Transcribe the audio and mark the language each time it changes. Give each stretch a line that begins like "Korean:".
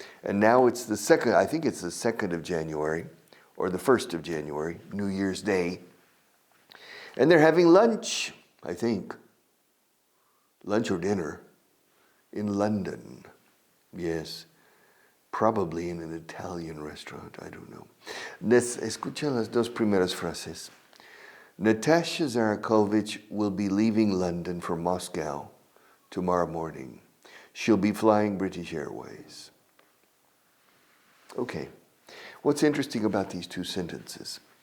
English: And now it's the 2nd, I think it's the 2nd of January, or the 1st of January, New Year's Day. And they're having lunch, I think, lunch or dinner, in London. Yes, probably in an Italian restaurant, I don't know.
Spanish: Escucha las dos primeras frases.
English: Natasha Zarakovich will be leaving London for Moscow tomorrow morning. She'll be flying British Airways. Okay, what's interesting about these two sentences?